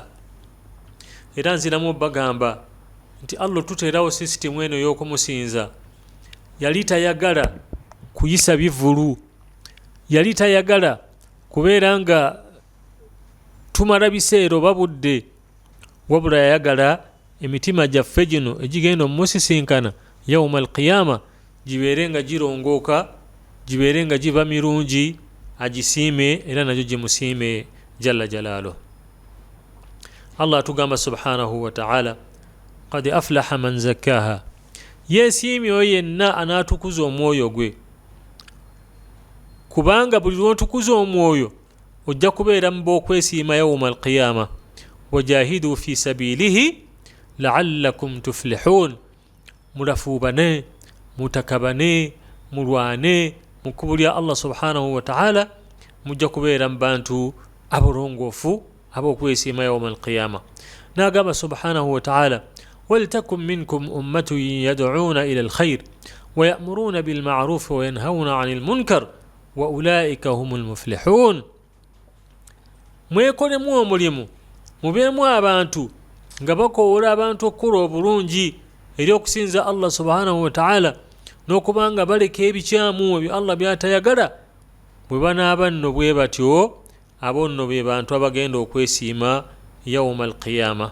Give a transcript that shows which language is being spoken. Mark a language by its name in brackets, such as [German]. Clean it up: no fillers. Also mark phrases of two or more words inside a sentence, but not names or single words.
[Ganda] Era nziramu bagamba nti Allah tuteerawo sisitimu eno y'okumusinza yali tayagala kuyisa bivulu, yali tayagala kubeera nga tumala biseera oba budde, wabula yayagala emitima gyaffe gino egigenda omumusisinkana [Arabic] يوم القيامة [Ganda] gibeere nga girongooka, gibeere nga giba mirungi, agisiime era nagyo gimusiime [Arabic] جل جلاله. [Ganda] Allah atugamba [Arabic] سبحانه وتعالى قد أفلح من زكاها, [Ganda] yeesiimye oyo yenna anaatukuza omwoyo gwe, kubanga buli lw'otukuza omwoyo ojja kubeera mu b'okwesiima [Arabic] يوم القيامة. وجاهدوا في سبيله لعلكم تفلحون, [Ganda] mulafuubane, mutakabane, mulwane mu kkubo lya Allah [Arabic] سبحانه وتعالى, [Ganda] mujja kubeera mu bantu abolongoofu ab'okwesiima [Arabic] يوم القيامة. N'agamba سبحانه وتعالى ولتكن منكم أمة يدعون إلى الخير ويأمرون بالمعروف وينهون عن المنكر وأولئك هم المفلحون. [Ganda] Mwekolemu omulimu, mubeemu abantu nga bakoowola abantu okukola obulungi eri okusinza Allah [Arabic] سبحانه وتعالى, [Ganda] n'okubanga baleka ebikyamu ebyo Allah by'atayagala, bwe banaaba nno bwe batyo abo nno be bantu abagenda okwesiima [Arabic] يوم القيامة.